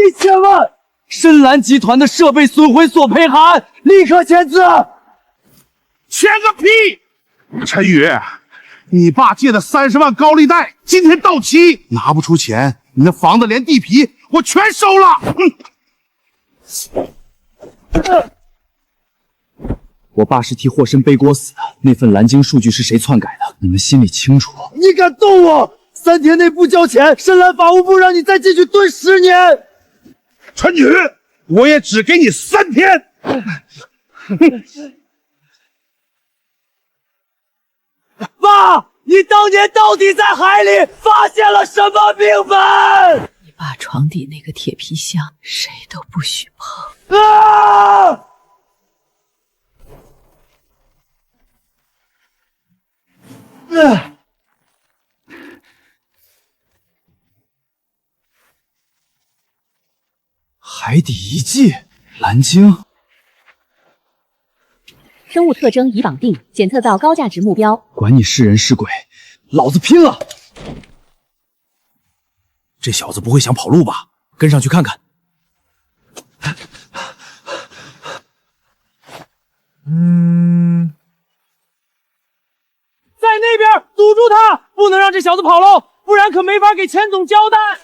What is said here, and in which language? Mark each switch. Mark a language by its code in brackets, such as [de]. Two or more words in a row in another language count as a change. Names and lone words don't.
[zh] 1000 萬！深藍集團的設備損毀索賠函，立刻簽字！簽個屁！陳宇，你爸借的30萬高利貸今天到期，拿不出錢，你那房子連地皮我全收了。我爸是替霍申背锅死的，那份蓝鲸数据是誰篡改的？你們心里清楚。你敢动我？3天内不交錢，深藍法務部讓你再进去蹲10年。陈宇，我也只給你3天。爸，你當年到底在海裡發現了什麼病本？你爸床底那個鐵皮箱，誰都不許碰。啊！海底遺跡，藍鯨。生物特徵已綁定，檢測到高價值目標。管你是人是鬼，老子拼了！這小子不會想跑路吧？跟上去看看。在那邊堵住他，不能讓這小子跑路，不然可沒法給錢總交代。